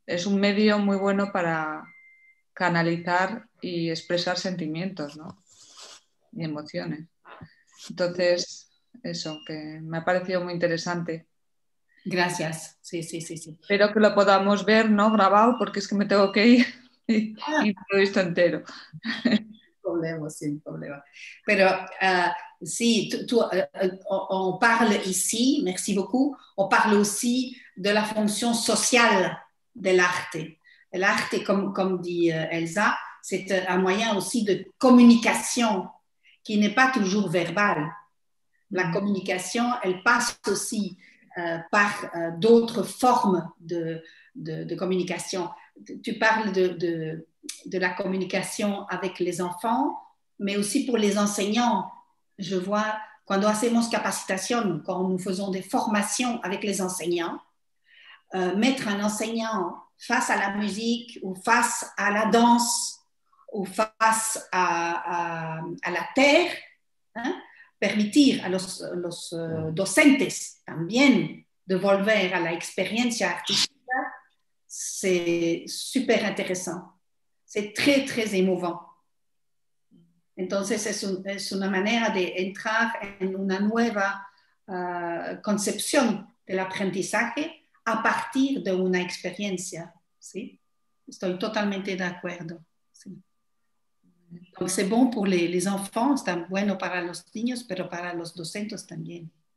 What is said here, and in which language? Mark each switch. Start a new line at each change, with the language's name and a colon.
Spanish: Es un medio muy bueno para canalizar y expresar sentimientos, ¿no? Y emociones. Entonces, eso, que me ha parecido muy interesante. Gracias. Sí, sí, sí, sí. Espero que lo podamos ver, ¿no? Grabado, porque es que me tengo que ir y no lo he visto entero. Sin problema. Pero sí,
French: on parle ici, merci beaucoup, on parle aussi de la fonction sociale de l'arte. L'arte, comme dit Elsa, c'est un moyen aussi de communication qui n'est pas toujours verbale. La communication, elle passe aussi par d'autres formes de communication. Tu parles de la communication avec les enfants, mais aussi pour les enseignants. Je vois,
Spanish: cuando hacemos capacitación,
French: quand nous faisons des formations avec les enseignants, mettre un enseignant face à la musique ou face à la danse ou face à la terre,
Spanish: permitir a los docentes también de volver a la experiencia artística,
French: c'est super intéressant. C'est très, très émouvant.
Spanish: Entonces, es una manera de entrar en una nueva concepción del aprendizaje a partir de una experiencia. ¿Sí? Estoy totalmente de acuerdo. Sí.
French: Donc, c'est bon pour les enfants,
Spanish: está bueno para los niños, pero para los docentes también.